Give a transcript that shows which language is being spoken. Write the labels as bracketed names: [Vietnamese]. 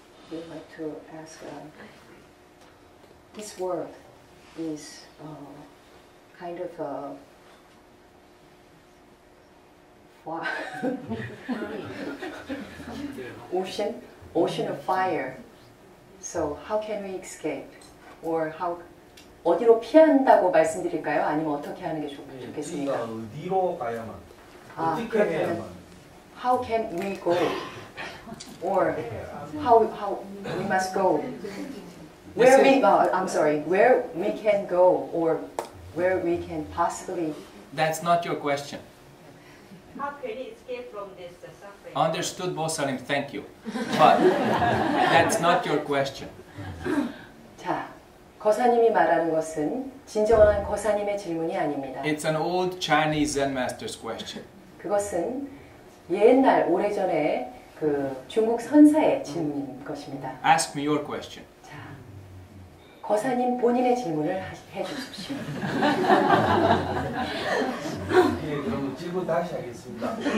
[English] We'd like to ask this world is kind of a ocean of fire. So how can we escape? Or how [Korean] 어디로 피한다고 말씀드릴까요? 아니면 어떻게 하는 게 좋겠습니까? 어디로 가야만? 어떻게 해야만? [English] How can we go? Or how we must go? Where we I'm sorry, where we can go or where we can possibly. That's not your question. How can you escape from this suffering? Understood, Bosalim, thank you. But that's not your question. [Korean] 자, 거사님이 말하는 것은 진정한 거사님의 질문이 아닙니다. [English] It's an old Chinese Zen master's question. [Korean] 그것은 옛날 오래전에 그 중국 선사의 질문인 것입니다. [English] Ask me your question. [Korean] 자, 거사님 본인의 질문을 해주십시오. 예, 그럼 질문 다시 하겠습니다.